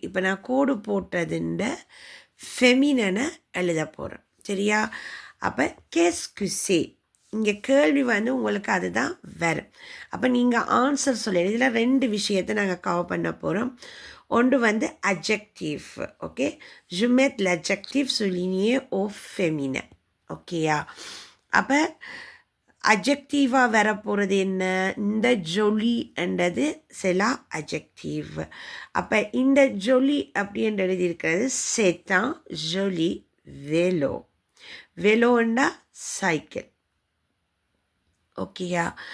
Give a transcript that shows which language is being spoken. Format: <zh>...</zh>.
<ta>இப்போ நான் கோடு போட்டதுண்ட ஃபெமினனை எழுத போகிறேன். சரியா? அப்போ கெஸ்குசே, இங்கே கேள்வி உங்களுக்கு அதுதான் வரும். அப்போ நீங்கள் ஆன்சர் சொல்லி இதில் 2 விஷயத்தை நாங்கள் கவர் பண்ண போகிறோம். ஒன்று adjective.</ta> <fr>ஓகே, je mets l'adjectif souligné au féminin.</fr> <ta>ஓகேயா? அப்போ அட்ஜெக்டிவாக வரப்போகிறது என்ன? இந்த ஜொலி என்றது சில அட்ஜெக்டிவ். அப்போ இந்த ஜொலி அப்படின்னு எழுதியிருக்கிறது c'est un joli vélo. வெலோண்டா cycle. ஓகேயா?</ta>